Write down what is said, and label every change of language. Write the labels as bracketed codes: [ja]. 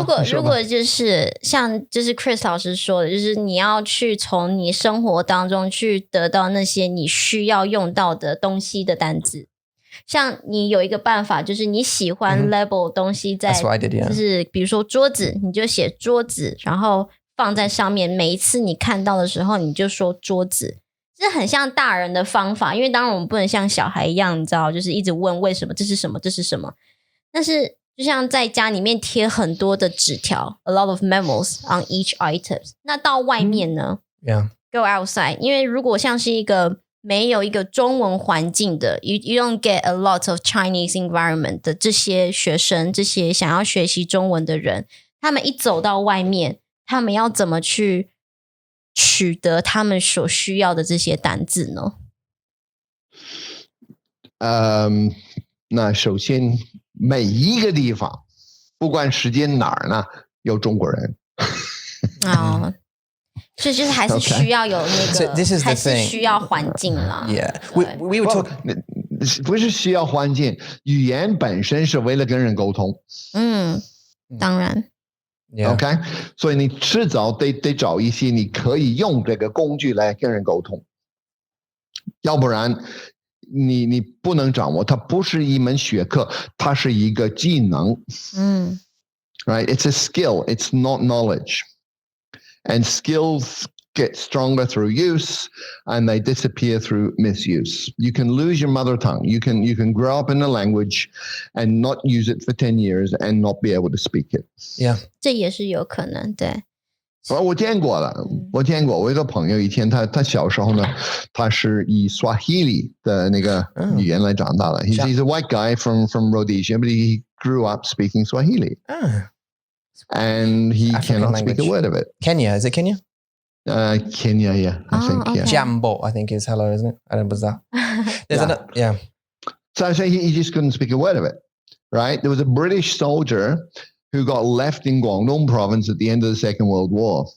[zh] 如果就是像就是 Chris 老师说的，就是你要去从你生活当中去得到那些你需要用到的东西的单字，像你有一个办法，就是你喜欢 label 东西在，就是比如说桌子，你就写桌子，然后放在上面，每一次你看到的时候，你就说桌子。这很像大人的方法，因为当然我们不能像小孩一样，你知道，就是一直问为什么，这是什么，这是什么。但是就像在家里面贴很多的纸条 ， [en] a lot of memos on each items。 [zh] 那到外面呢 [en] ？Yeah. Go outside。 [zh] 因为如果像是一个没有一个中文环境的 [en] you don't get a lot of Chinese environment [zh] 的这些学生，这些想要学习中文的人，他们一走到外面，他们要怎么去取得他们所需要的这些单字呢？那首先。每一个地方，不管时间哪儿呢，有中国人。所以就是还是需要有那个，还是需要环境啦。 [en] Yeah, we would talk. [zh] 不是需要环境，语言本身是为了跟人沟通。当然。 OK， 所以你迟早得找一些你可以用这个工具来跟人沟通，要不然你不能掌握，它不是一门学科，它是一个技能。 [en] Right? It's a skill. It's not knowledge. And skills get stronger through use, and they disappear through misuse. You can lose your mother tongue. You can grow up in a language and not use it for 10 years and not be able to speak it. Yeah. [zh] 这也是有可能，对。我见过了，我有一个朋友，以前他小时候呢，他是以 Swahili 的那个语言来长大的。 [en] He's a white guy from Rhodesia, but he grew up speaking Swahili. And he cannot speak a word of it. Kenya, is it Kenya? Kenya, yeah, I think. Okay. Yeah. Jambo, I think is hello, isn't it? I don't know what's that. Yeah. So he just couldn't speak a word of it, right? There was a British soldier who got left in Guangdong province at the end of the Second World War.